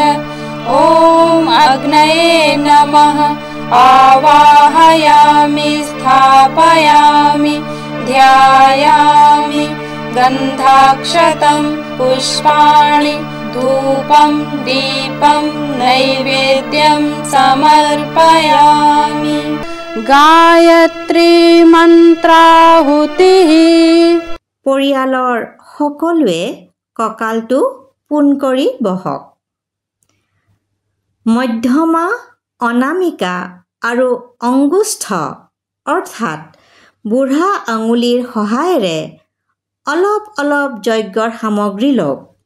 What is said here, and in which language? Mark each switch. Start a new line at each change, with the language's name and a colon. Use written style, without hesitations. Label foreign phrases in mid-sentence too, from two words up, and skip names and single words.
Sanskrit: ॐ अग्नये नमः आवाहयामि स्थापयामि ध्यायामि गन्धाक्षतं पुष्पाणि धूपं दीपं नैवेद्यं समर्पयामि। गायत्री मन्त्राहुतिः।
Assamese: পৰিয়ালৰ সকলোৱে কঁকালটো পোন কৰি বহক। মধ্যমা, অনামিকা আৰু অংগুষ্ঠ অৰ্থাৎ বুঢ়া আঙুলিৰ সহায়েৰে অলপ অলপ যজ্ঞৰ সামগ্ৰী লওক।